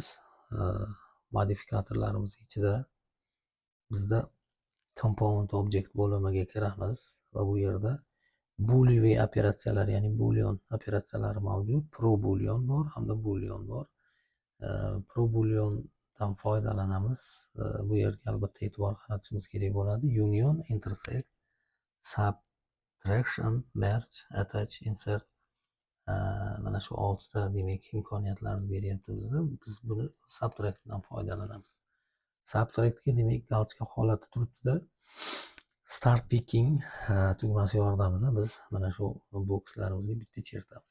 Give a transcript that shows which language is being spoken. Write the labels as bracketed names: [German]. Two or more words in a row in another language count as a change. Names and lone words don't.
[Uzbek] Modifikatorlarimiz ichida bizda [English] component object [Uzbek] bo'limiga kiramiz va bu yerda boolean operatsiyalar, ya'ni boolean operatsiyalari mavjud. [English] Pro boolean [Uzbek] bor hamda boolean bor. [English] Pro booleandan [Uzbek] foydalanamiz. Bu yerga albatta e'tibor qaratishimiz kerak bo'ladi. [English] Union, intersect, subtraction, merge, attach, insert. [Uzbek] Mana shu 6 ta demak imkoniyatlarni beryapti bizga. Biz buni subtractdan foydalanamiz. Subtractga demak galchka holati turibdi-da. [English] Start picking [Uzbek] tugmasi yordamida biz mana shu bokslarimizga bitta chertamiz.